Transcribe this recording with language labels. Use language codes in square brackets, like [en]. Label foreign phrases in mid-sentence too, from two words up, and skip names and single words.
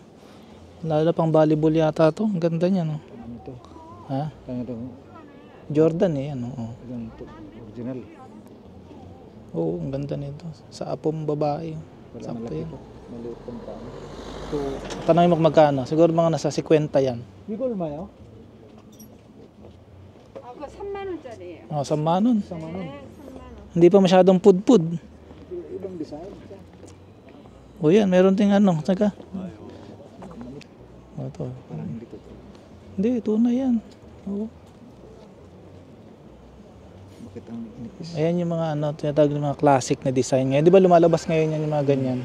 [tl] Lalo pang volleyball yata to. Ang ganda niya no. Ano to? Ha? Ano to? Jordan yan oh. Ganito. Original. Oo, ang ganda nito. Sa apo mong babae. Wala Sakto malaki yan. to. Maliit pang tao. So, Tanongin mo kung magkano. Siguro mga nasa 50 yan. [ko] 이거 얼마요? 그거 3만 원짜리예요. Oh, 3만 원. 3만 원. 네, 3만 원. [tl] Hindi pa masyadong pudpud. Ibang design. O yan, meron ting saka. O to. Parang hindi to. Hindi, tunay yan. Oo. Bakit ang nipis? Ayan yung mga tinatawag ng mga classic na design ngayon. Di ba lumalabas ngayon yan yung mga ganyan?